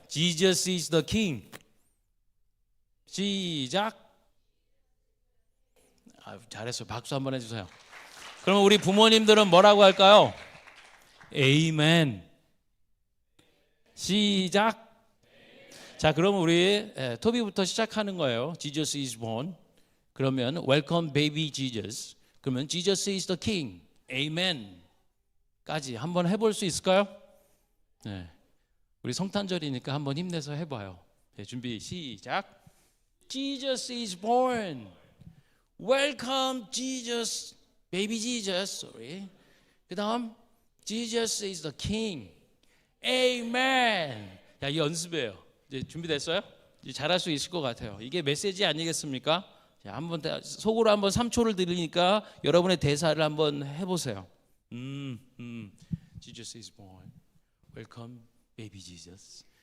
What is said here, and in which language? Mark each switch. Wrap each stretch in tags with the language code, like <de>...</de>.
<en>Jesus is the King. 시작.</en> <ko>잘했어요. 박수 한번 해주세요. 그러면 우리 부모님들은 뭐라고 할까요?</ko> <en>Amen. 시작.</en> <ko>자, 그러면 우리 토비부터 시작하는 거예요.</ko> <en>Jesus is born.</en> <ko>그러면</ko> <en>Welcome, baby Jesus. 그러면 Jesus is the King.</en> <ko>아멘까지 한번 해볼 수 있을까요? 네, 우리 성탄절이니까 한번 힘내서 해봐요. 네, 준비 시작.</ko> <en>Jesus is born. Welcome Jesus, baby Jesus. Sorry. 그다음 Jesus is the King. Amen.</en> <ko>야, 이 연습이에요. 이제 준비됐어요? 이제 잘할 수 있을 것 같아요. 이게 메시지 아니겠습니까? 자, 한번 속으로 한번 3초를 들으니까 여러분의 대사를 한번 해보세요.</ko> <en>Jesus is born. Welcome, baby Jesus.</en>